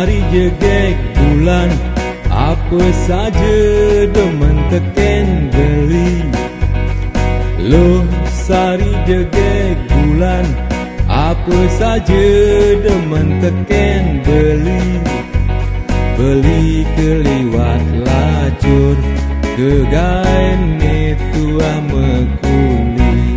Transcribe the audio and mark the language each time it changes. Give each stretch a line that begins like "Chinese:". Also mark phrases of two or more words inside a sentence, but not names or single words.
Balinese: jegek bulan,
Indonesian: apa saja
Balinese: demen teken beli. Loh sari jegek bulan,
Indonesian: apa saja
Balinese: demen teken beli. Beli keliwat lacur, kegaene tua mekuli.